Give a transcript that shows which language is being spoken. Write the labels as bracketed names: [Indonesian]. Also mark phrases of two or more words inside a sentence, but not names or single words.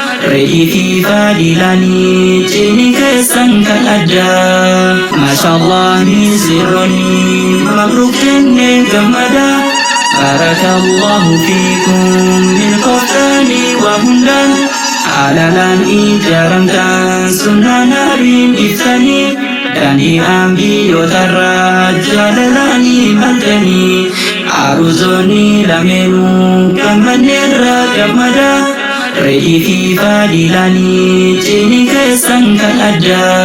[Oromo] Re'ii fi faadilaanii cini keessan kan adda. [Arabic] ما شاء الله من سرني. مبروك [Oromo] jenne gammada. [Arabic] بارك الله فيكم بالقرآن وهدى. [Oromo] Halalan ijaramtan sunnah nabiin ibsanii. Danii ambiyootarraa jaalalaanii maltanii. Aruzoonni lameenuu gammanneerra gammada. Re'ii fi faadilaanii cini keessan kan adda.